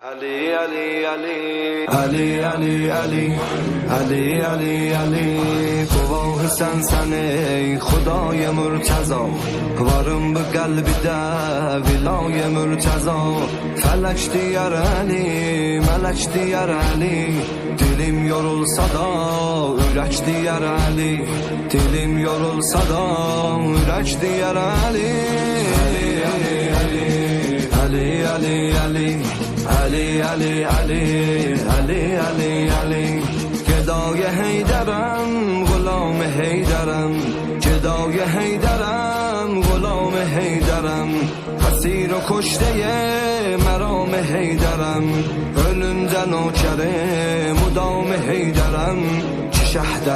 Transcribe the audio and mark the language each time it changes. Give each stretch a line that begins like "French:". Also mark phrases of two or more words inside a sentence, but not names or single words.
Azerbaijani: علی علی علی علی علی علی علی علی علی گواه سن ای خدای مرتضا وارم به قلبی ده ولای مرتضا فلک دیار علی ملک دیار علی dilim yorulsa da ürək diyər Ali dilim yorulsa da ürək diyər Ali
Persian: Ali Ali Ali Ali Ali Ali Ali Ali Ali گدای حیدرم غلام حیدرم گدای حیدرم غلام
Azerbaijani: حیدرم
Persian: اسیر و کشته مرام حیدرم
Azerbaijani: önündə nökərim mudam heydərəm ki şəhdən